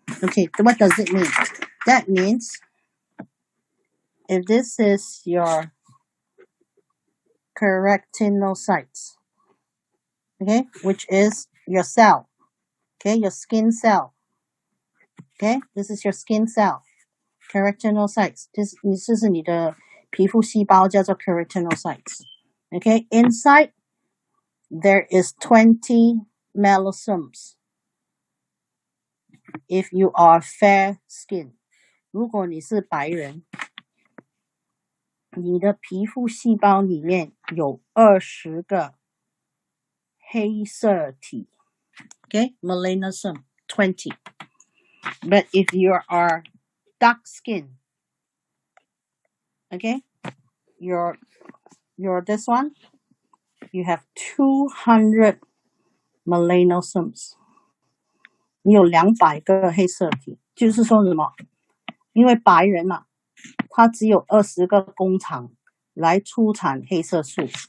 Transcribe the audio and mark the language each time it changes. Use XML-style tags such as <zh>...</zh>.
<en>Okay, what does it mean? That means if this is your keratinocytes, okay, which is your cell, okay, your skin cell, okay, this is your skin cell, keratinocytes.</en> <zh>这是你的皮肤细胞叫做 keratinocytes.</zh> <en>Okay, inside there is 20 melanosomes. If you are fair skin,</en> <zh>如果你是白人，你的皮肤细胞里面有20个黑色体。</zh> <en>Okay, melanosome 20. But if you are dark skin, okay, you're this one, you have 200 melanosomes.</en> <zh>你有200个黑色体，就是说什么？因为白人嘛，他只有20个工厂来出产黑色素。</zh>